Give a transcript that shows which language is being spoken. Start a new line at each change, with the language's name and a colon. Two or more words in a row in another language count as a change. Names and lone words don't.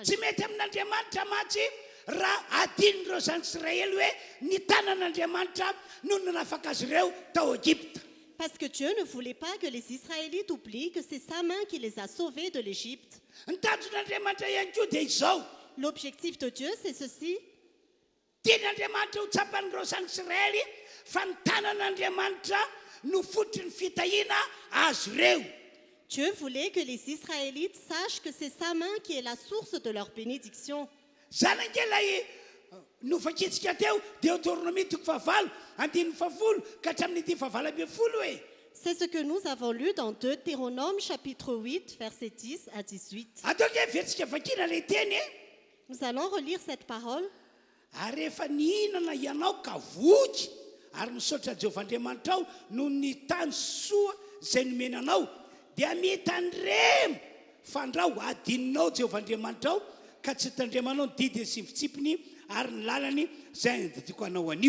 Malagasy: Tsy mety amin'Andriamanitra matsy raha adinindreo zany Israely hoe ny tanan'Andriamanitra no nanafaka azy ireo tao Egypte.
French: Parce que Dieu ne voulait pas que les Israélites oublient que c'est sa main qui les a sauvés de l'Égypte.
Malagasy: Ny tanjon'Andriamanitra ihany koa dia izao.
French: L'objectif de Dieu, c'est ceci.
Malagasy: Tian'Andriamanitra ho tsapan'ireo zany Israely fa ny tanan'Andriamanitra no fototry ny fitahiana azy ireo.
French: Dieu voulait que les Israélites sachent que c'est sa main qui est la source de leur bénédiction.
Malagasy: Zany angelay nofakitsika teo Deutéronomie 9:7 ka hatramin'ny 10:20
French: C'est ce que nous avons lu dans Deutéronome chapitre 8, versets 10 à 18.
Malagasy: ataoko hoe veritsika vakina lay teny.
French: Nous allons relire cette parole.
Malagasy: Ary rehefa nihinana ianao ka voky ary misaotra Jehovah Andriamanitra ao no ny tany soa izay nomenanao dia mitandremo fandrao adininao Jehovah Andriamanitra ao ka tsy tandremanao ny didy sy fitsipiny ary ny lalany izay andadiko anao anio.